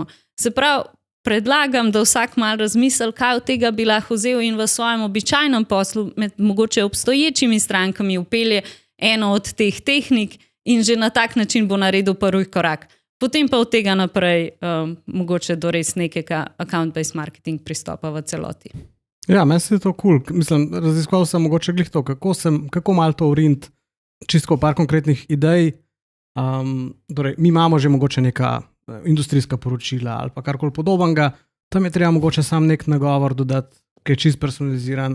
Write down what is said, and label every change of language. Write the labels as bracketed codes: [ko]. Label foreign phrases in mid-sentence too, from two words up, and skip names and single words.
[sl] Se pravi, predlagam, da vsak malo razmisli, kaj od tega bi lahko vzel in v svojem običajnem poslu med mogoče obstoječimi strankami upelje eno od teh tehnik in že na tak način bo naredil prvi korak. Potem pa od tega naprej mogoče do res nekega [en] account-based marketing [sl] pristopa v celoti. Ja, meni se je to cool. Mislim, raziskoval sem mogoče glih to, kako malo to uriniti, čisto par konkretnih idej. Torej, mi imamo že mogoče neka industrijska poročila ali pa karkoli podobnega, tam je treba mogoče sam nek nagovor dodati, ki je čist personaliziran.